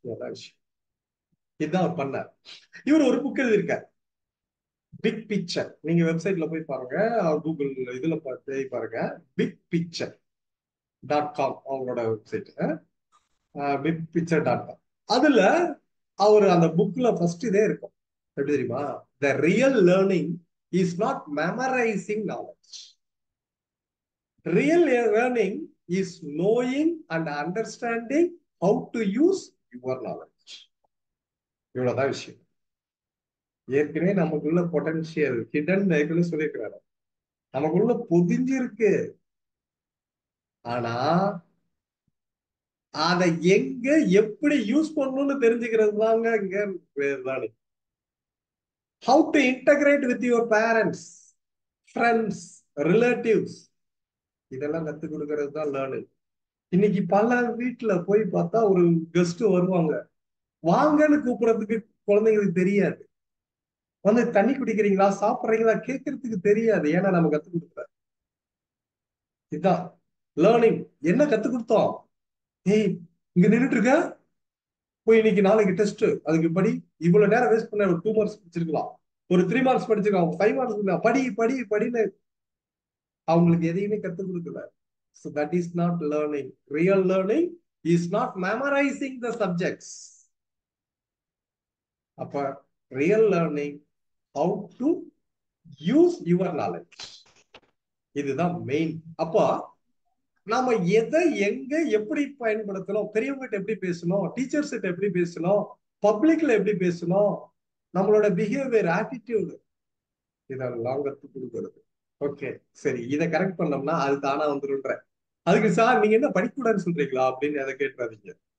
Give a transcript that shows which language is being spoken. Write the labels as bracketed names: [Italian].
[Tamil] எல்லா விஷயம் இதுதான் அவர் பண்ணார். இவர் ஒரு புக் எழுதியிருக்கார், பிக் பிக்சர். நீங்க வெப்சைட்ல போய் பாருங்க, கூகுள் இதுல பார்த்து பாருங்க, bigpicture.com அவங்களோட வெப்சைட், bigpicture.com. அதுல அவர் அந்த புக்ல ஃபர்ஸ்ட் இதே இருக்கும், எப்படி தெரியுமா? [English] The real learning is not memorizing knowledge. Real learning is knowing and understanding how to use your knowledge. [Tamil] இவ்வளவுதான் விஷயம். ஏற்கனவே நமக்குள்ள பொட்டன்ஷியல் ஹிடன் சொல்லியிருக்கிறாரு, நமக்குள்ள பொதிஞ்சிருக்கு. ஆனா அதை எங்க எப்படி யூஸ் பண்ணணும்னு தெரிஞ்சுக்கிறது தாங்க இங்க learning. [English] how to integrate with your parents, friends, relatives, [Tamil] இதெல்லாம் கத்துக் கொடுக்கறது தான் லேர்னிங். இன்னைக்கு பல வீட்டுல போய் பார்த்தா ஒரு கெஸ்ட் வருவாங்க, வாங்கன்னு கூப்பிடுறதுக்கு குழந்தைங்களுக்கு தெரியாது. வந்து தண்ணி குடிக்கிறீங்களா, சாப்பிட்றீங்களா கேட்கறதுக்கு தெரியாது. ஏன்னா நம்ம கத்துக் கொடுக்குற இதுதான் லேர்னிங். என்ன கத்துக் கொடுத்தோம்? ஏய், இங்க நின்றுட்டு இருக்க, போய் இன்னைக்கு நாளைக்கு டெஸ்ட், அதுக்கு படி. இவ்வளவு நேரம் வேஸ்ட் பண்ண, ஒரு 2 மார்க்ஸ் படிச்சிருக்கலாம், ஒரு 3 மார்க்ஸ் படிச்சிருக்கலாம், 5 மார்க்ஸ் படி படி படின்னு அவங்களுக்கு எதையுமே கத்துக் கொடுக்கல. [English] So that is not learning. Real learning is not memorizing the subjects. [Tamil] அப்ப [English] real learning, how to use your knowledge, [Tamil] இதுதான் மெயின். அப்போ நாம எதை எங்க எப்படி பயன்படுத்தணும், பெரியவங்கிட்ட எப்படி பேசணும், டீச்சர்ஸ் கிட்ட எப்படி பேசணும், பப்ளிக்ல எப்படி பேசணும், நம்மளோட பிஹேவியர், ஆட்டிடியூடு, இதெல்லாம் கற்றுக் கொடுக்கறது. ஓகே, சரி, இதை கரெக்ட் பண்ணோம்னா அது தானா வந்துருன்ற. அதுக்கு சார் நீங்க என்ன படிக்கூடாதுன்னு சொல்றீங்களா அப்படின்னு அதை கேட்டுறாதீங்க.